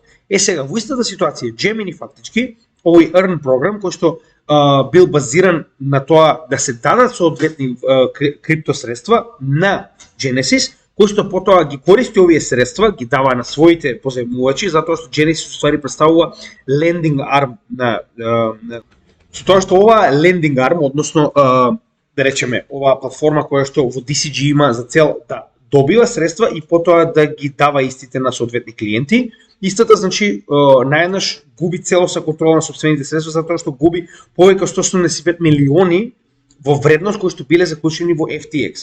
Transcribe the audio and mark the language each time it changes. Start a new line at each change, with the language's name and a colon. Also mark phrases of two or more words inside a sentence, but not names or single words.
Macedonian: Сега во истата ситуација Gemini фактички овој Earn програм кој што бил базиран на тоа да се дадат соодветни криптосредства на Genesis, кој што потоа ги користи овие средства, ги дава на своите позајмувачи, затоа што Genesis уствари представува
English: lending arm
Macedonian: со тоа што ова
English: lending arm,
Macedonian: односно да речеме, оваа платформа која што во DCG има за цел да добива средства и потоа да ги дава истите на соодветни клиенти. Истата, значи, наеднаш губи целосна контрола на сопствените средства, затоа што губи повеќе од 175 милиони во вредност кои што биле заклучени во FTX.